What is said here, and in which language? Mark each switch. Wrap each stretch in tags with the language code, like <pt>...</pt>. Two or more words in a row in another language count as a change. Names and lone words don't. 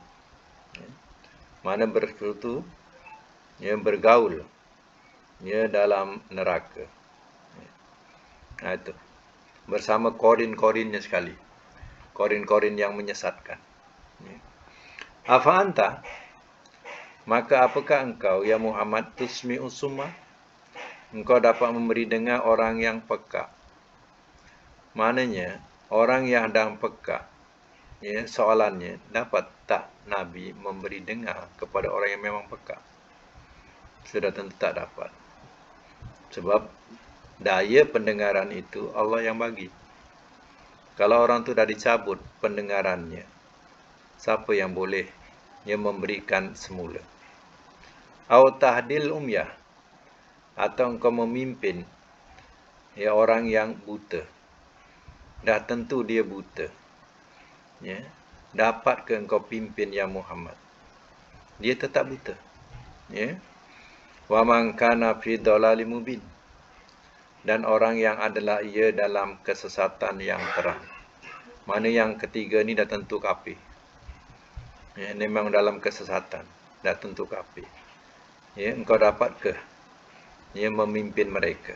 <ms>Ya. Mana bersekutu? Ya, bergaul. Ya, dalam neraka. Nah, itu. Bersama korin-korinnya sekali. Korin-korin yang menyesatkan.</ms> <ar>أفأنت,</ar> <ms>maka apakah engkau,</ms> <ar>يا محمد، تسمع الصم?</ar> <ms>Engkau dapat memberi dengar orang yang peka. Maknanya, orang yang sedang peka. Ya, soalannya, dapat tak Nabi memberi dengar kepada orang yang memang peka? Sudah tentu tak dapat. Sebab daya pendengaran itu Allah yang bagi. Kalau orang tu dah dicabut pendengarannya, siapa yang boleh memberikan semula?</ms> <ar>أو تهدي العمي,</ar> <ms>atau engkau memimpin ya orang yang buta. Dah tentu dia buta. Ya. Dapat ke engkau pimpin ya Muhammad? Dia tetap buta.</ms> <ar>Ya. ومن كان في ضلال مبين,</ar> <ms>dan orang yang adalah ia dalam kesesatan yang terang. Mana yang ketiga ni dah tentu kafir. Ya, memang dalam kesesatan, dah tentu kafir. Ya, engkau dapat ke memimpin mereka?</ms>